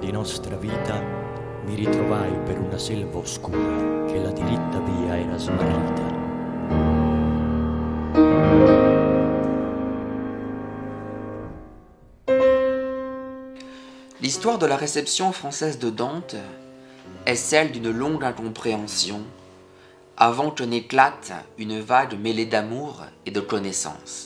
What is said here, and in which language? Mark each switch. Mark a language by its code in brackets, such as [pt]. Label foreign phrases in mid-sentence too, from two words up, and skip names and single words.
[it] di nostra vita mi ritrovai per una selva oscura che la diritta via era smarrita. [fr] L'histoire de la réception française de Dante est celle d'une longue incompréhension avant que n'éclate une vague mêlée d'amour et de connaissance.